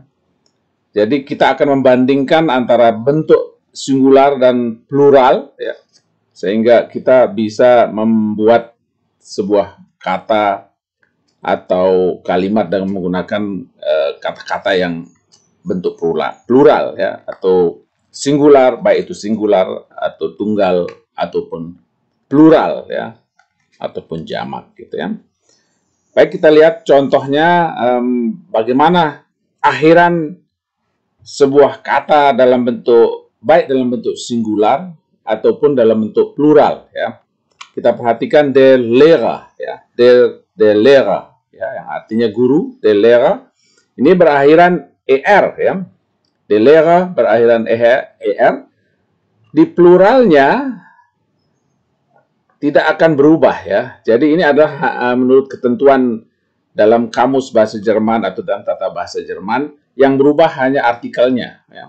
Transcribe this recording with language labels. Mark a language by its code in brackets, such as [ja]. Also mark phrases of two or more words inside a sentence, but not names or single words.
[id] Jadi kita akan membandingkan antara bentuk singular dan plural, ya, sehingga kita bisa membuat sebuah kata atau kalimat dengan menggunakan kata-kata yang bentuk plural, ya, atau singular, baik itu singular atau tunggal ataupun plural, ya, ataupun jamak, gitu, ya. Baik, kita lihat contohnya bagaimana akhiran sebuah kata dalam bentuk baik dalam bentuk singular ataupun dalam bentuk plural, ya. [de] Kita perhatikan der Lehrer, ya, der Lehrer, [id] ya, yang artinya guru. [de] Der Lehrer [id] ini berakhiran er, ya. [de] Der Lehrer [id] berakhiran er. Di pluralnya tidak akan berubah, ya. Jadi ini adalah menurut ketentuan dalam kamus bahasa Jerman atau dalam tata bahasa Jerman, yang berubah hanya artikelnya, ya.